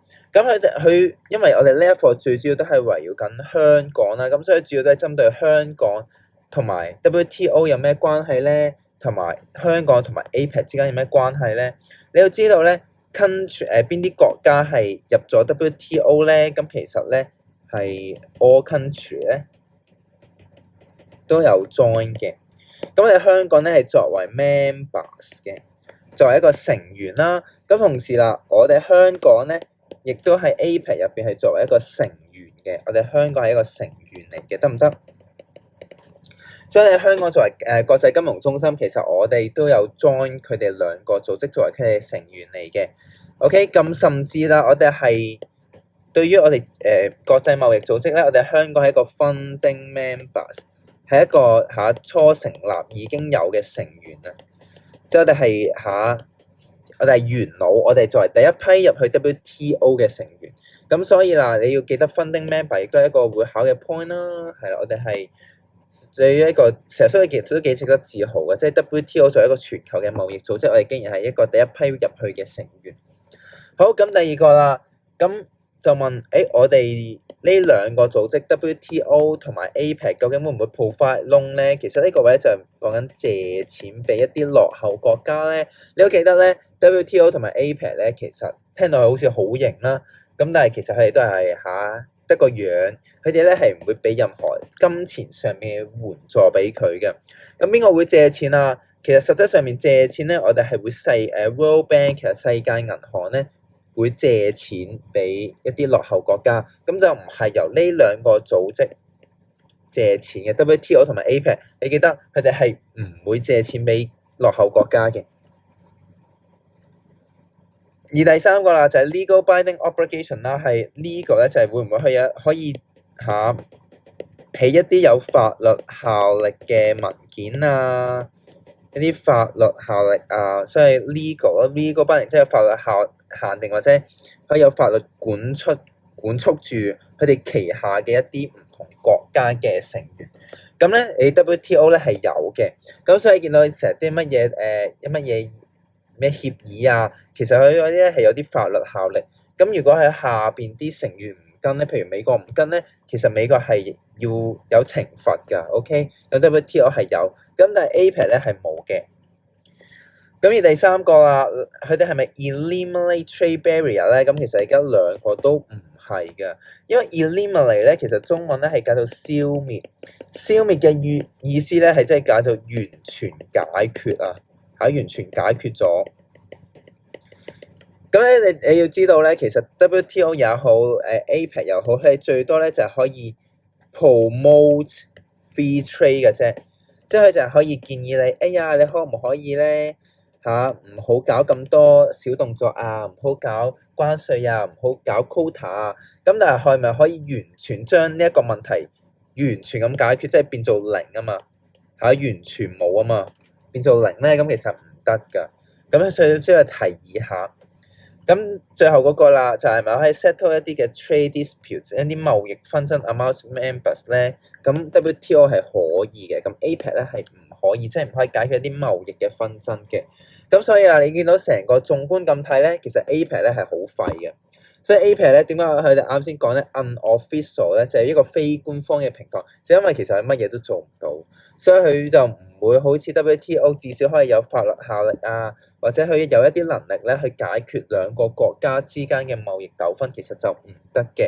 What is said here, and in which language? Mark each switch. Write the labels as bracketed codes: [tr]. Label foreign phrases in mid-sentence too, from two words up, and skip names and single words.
[yue] 咁佢因為我哋呢一課最主要都係圍繞緊香港啦，咁所以主要都係針對香港同埋 WTO 有咩關係咧，同埋香港同埋 APEC 之間有咩關係咧？你要知道咧 country 邊啲國家係入咗 WTO 咧？咁其實咧係 [en] all country [yue] 咧都有 join 嘅。咁我哋香港咧係作為 members 嘅，作為一個成員啦。咁同時啦，我哋香港咧亦都喺 APEC 入邊係作為一個成員嘅。我哋香港係一個成員嚟嘅，得唔得？所以香港作為國際金融中心，其實我哋都有 join 佢哋2個組織作為佢哋成員嚟嘅。OK， 咁甚至啦，我哋係對於我哋國際貿易組織咧，我哋香港係一個 [en] founding members。 [yue] 係一個初成立已經有嘅成員啊，即係我哋係我哋係元老，我哋作為第一批入去 WTO 嘅成員，咁所以啦，你要記得 [en] funding member [yue] 亦都係一個會考嘅 point 啦，係啦，我哋係對於一個成日所以其實都幾值得自豪嘅，即係 WTO 作為一個全球嘅貿易組織，我哋竟然係一個第一批入去嘅成員。好，咁第二個啦，咁就問我哋呢兩個組織 WTO 同埋 APEC 究竟會唔會 [en] provide loan [yue] 咧？其實呢個位就係講緊借錢俾一啲落後國家咧。你都記得咧 WTO 同埋 APEC 咧，其實聽到好似好型啦，咁但係其實佢哋都係得個樣，佢哋咧係唔會俾任何金錢上面嘅援助俾佢嘅。咁邊個會借錢啊？其實實質上面借錢咧，我哋係會 World Bank 其實世界銀行咧會借錢俾一啲落後國家，咁就唔係由呢兩個組織借錢嘅 WTO 同埋 APEC。你記得佢哋係唔會借錢俾落後國家嘅。而第三個啦就係 [en] legal binding obligation [yue] 啦，係呢個咧就係會唔會可以起一啲有法律效力嘅文件啊，一啲法律效力啊，所以 [en] legal binding [yue] 即係法律限定或者可以有法律管束住佢哋旗下嘅一啲唔同國家嘅成員。咁咧，你 WTO 咧係有嘅，咁所以見到成日啲乜嘢咩協議啊，其實佢嗰啲咧係有啲法律效力。咁如果喺下邊啲成員唔跟咧，譬如美國唔跟咧，其實美國係要有懲罰㗎。OK， 有 WTO 係有，咁但係 APEC 咧係冇嘅。咁而第三個啊，佢哋係咪 [en] eliminate trade barrier [yue] 咧？咁其實而家兩個都唔係嘅，因為 eliminate 咧其實中文咧係解做消滅，消滅嘅意思咧係即係解做完全解決啊。完全解決咗。咁咧，你要知道咧，其實 WTO 也好，APEC 又好，佢最多咧就係可以 [en] promote free trade [yue] 嘅啫，即係佢就係可以建議你，哎呀，你可唔可以咧唔好搞咁多小動作啊，唔好搞關稅啊，唔好搞 quota 啊。咁但係係咪可以完全將呢一個問題完全咁解決，即係變做零啊嘛？完全冇啊嘛？變做零咧，咁其實唔得㗎。咁所以需要提議下。咁最後嗰個啦，就係咪可以 settle 一啲嘅 [en] trade disputes， [yue] 一啲貿易紛爭 [en] amongst members [yue] 咧？咁 WTO 係可以嘅，咁 APEC 咧係唔可以，即係唔可以解決一啲貿易嘅紛爭嘅。咁所以啊，你見到成個縱觀咁睇咧，其實 APEC 咧係好廢嘅。所以 APEC 咧點解佢哋啱先講咧 unofficial 咧，就係一個非官方嘅平台，就因為其實係乜嘢都做唔到，所以佢就唔會好似 WTO 至少可以有法律效力啊，或者佢有一啲能力咧去解決兩個國家之間嘅貿易糾紛，其實就唔得嘅。